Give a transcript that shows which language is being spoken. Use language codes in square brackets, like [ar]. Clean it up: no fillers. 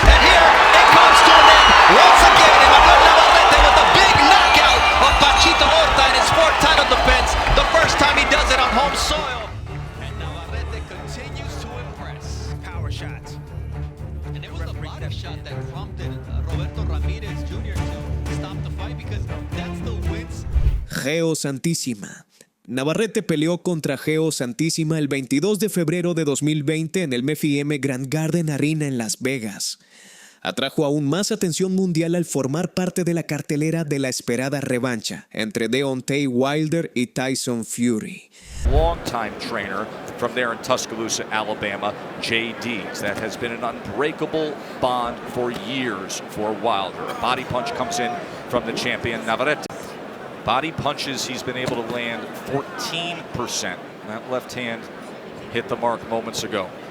[en] And here it comes to an end once again. Emanuel Navarrete with a big knockout of Panchito Horta in his 4th title defense. The first time he does it on home soil. And Navarrete continues to impress. Power shots. And it was a body shot that prompted Roberto Ramirez Jr. to stop the fight, because that's the wins. Geo Santísima. [es] Navarrete peleó contra Geo Santísima el 22 de febrero de 2020 en el MFM Grand Garden Arena en Las Vegas. Atrajo aún más atención mundial al formar parte de la cartelera de la esperada revancha entre Deontay Wilder y Tyson Fury. [en] Long-time trainer from there in Tuscaloosa, Alabama, J.D.'s. That has been an unbreakable bond for years for Wilder. A body punch comes in from the champion Navarrete. Body punches, he's been able to land 14%. That left hand hit the mark moments ago.